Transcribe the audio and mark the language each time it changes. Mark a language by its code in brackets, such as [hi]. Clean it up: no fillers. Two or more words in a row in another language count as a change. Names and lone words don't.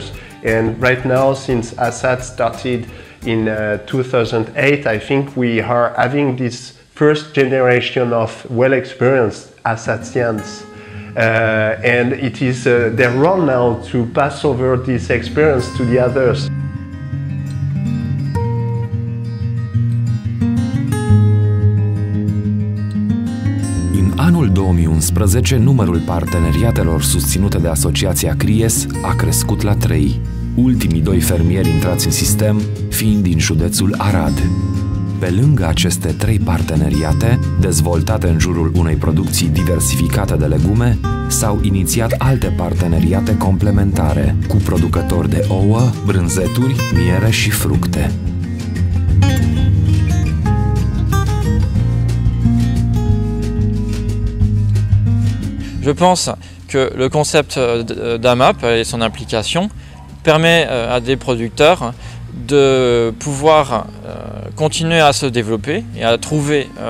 [en] And right now, since ASAT started in 2008, I think we are having this first generation of well-experienced ASATians. And it is their role now to pass over this experience to the others. [ro] În anul 2011, numărul parteneriatelor susținute de Asociația CRIES a crescut la 3, ultimii 2 fermieri intrați în sistem fiind din județul Arad. Pe lângă aceste 3 parteneriate, dezvoltate în jurul unei producții diversificate de legume, s-au inițiat alte parteneriate complementare cu producători de ouă, brânzeturi, miere și fructe. [fr] Je pense que le concept d'AMAP et son application permet à des producteurs de pouvoir continuer à se développer et à trouver